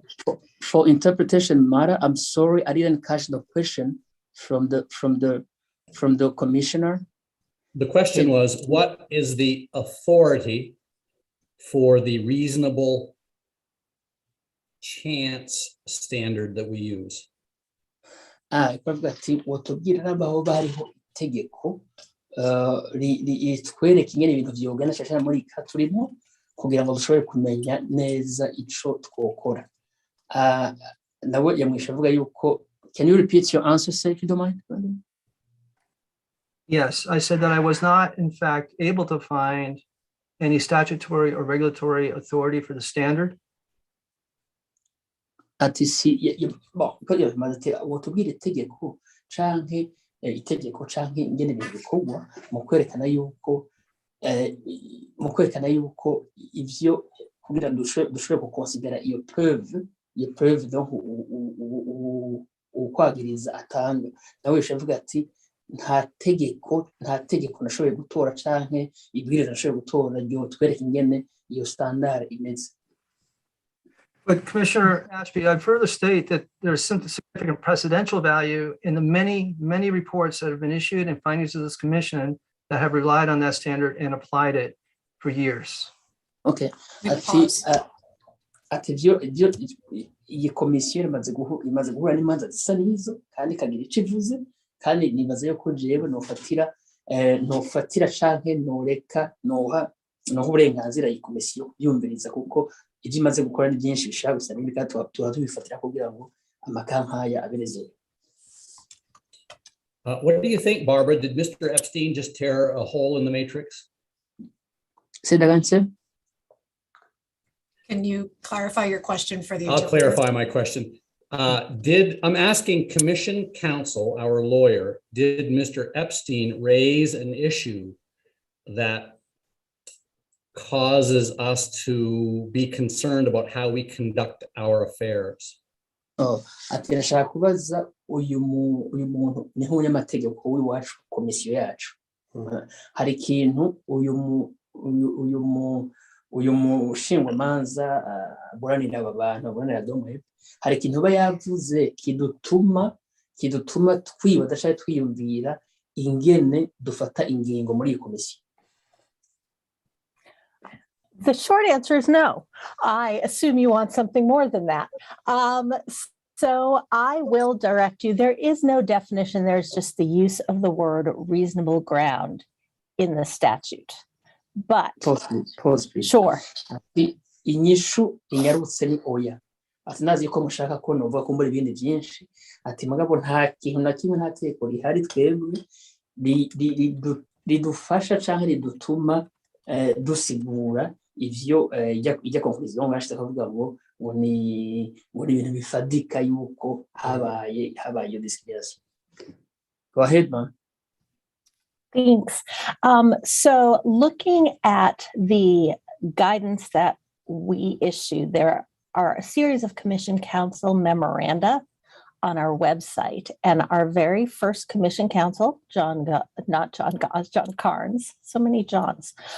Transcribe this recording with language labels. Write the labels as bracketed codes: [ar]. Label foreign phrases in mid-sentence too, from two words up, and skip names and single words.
[en] For interpretation matter, I'm sorry, I didn't catch the question from the commissioner. The question was, what is the authority for the reasonable chance standard that we use? [rn] Bavuga ati wotubwira namba aho bariho itegeko ritwereka ingene ibintu vyogana shashara muri ka turimo kugira ngo dushobore kumenya neza ico twokora. Nawe yamwisha avuga yuko, [en] can you repeat your answer, sir, if you don't mind? Yes, I said that I was not, in fact, able to find any statutory or regulatory authority for the standard. [rn] Ati [fr] si bon [rn] ko bimaze ati wotubwira itegeko canke itegeko canke ingene ibintu bikorwa mu kwerekana yuko ivyo kugira dushobore gukonsidera iyo [fr] preuve donc [rn] ukwagiriza atanga. Nawe yashavuga ati nta tegeko nashoboye gutora canke ibwiriza nashoboye gutora ryo twereka ingene iyo standard imeze. [en] But Commissioner Ashby, I'd further state that there's some significant precedential value in the many, many reports that have been issued and findings of this commission that have relied on that standard and applied it for years. Okay. [rn] Ati iyi komisiyo imaze guhura n'imanza zisa n'izo kandi ikagira ico ivuze, kandi nibaza yuko jewe nofatira canke noha uburenganzira iyi komisiyo yumviriza, kuko ibyo imaze gukora ni byinshi bishaka gusa n'ibika tuba tubifatira kugira ngo amakankaya abereze. [en] What do you think, Barbara? Did Mr. Epstein just tear a hole in the matrix? Say that again, sir. Can you clarify your question for the I'll interpreter? clarify my question. I'm asking Commission Counsel, our lawyer, did Mr. Epstein raise an issue that causes us to be concerned about how we conduct our affairs? [rn] Ati ndashaka kubaza uyu muntu ni nk'umunyamategeko w'iwacu komisiyo yacu. Hari ikintu uyu mushingwamanza aburanira aba bantu aburanira domwe, hari ikintu aba yavuze kidutuma twibaza cyangwa twiyumvira ingene dufata ingingo muri iyi komisiyo. [en] The short answer is no. I assume you want something more than that. So I will direct you. There is no definition. There's just the use of the word reasonable ground in the statute. But Pause, please. Sure. [rn] Ati inyishu inyarutse ni oya. Ati nazi ko mushaka ko nova kumbura ibindi byinshi. Ati mugabo nta kintu na kimwe nta teko rihari twebwe ridufasha canke ridutuma dusigura ivyo ijya conclusion bashaka kuvuga ngo ni ibintu bifadika yuko habaye discrimination. [en] Go ahead, man. Thanks. So looking at the guidance that we issued, there are a series of Commission Counsel memoranda on our website, and our very first Commission Counsel, John Carnes, so many Johns,